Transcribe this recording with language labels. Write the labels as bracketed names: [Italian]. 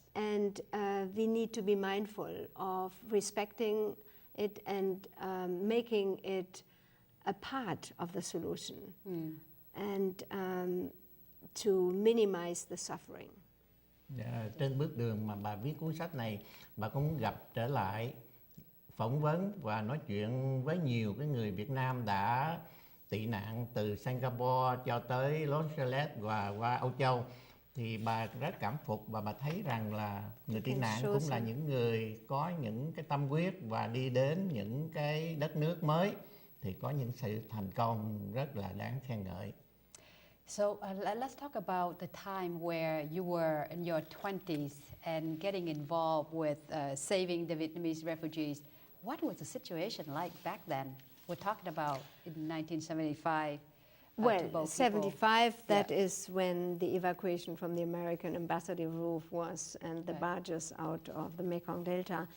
[English] And we need to be mindful of respecting it and making it a part of the solution and to minimize the suffering. [Vietnamese] Trên bước đường mà bà viết cuốn sách này, bà cũng gặp trở lại, phỏng vấn và nói chuyện với nhiều cái người Việt Nam đã tị nạn từ Singapore cho tới Los Angeles và qua Âu Châu. Thì bà rất cảm phục và bà thấy rằng là người tị nạn cũng là những người có những cái tâm huyết và đi đến những cái đất nước mới thì có những sự thành công rất là đáng khen ngợi. [English] So let's talk about the time where you were in your 20s and getting involved with saving the Vietnamese refugees. What was the situation like back then? We're talking about in 1975. Well, 75, that is when the evacuation from the American ambassador roof was and the barges out of the Mekong Delta.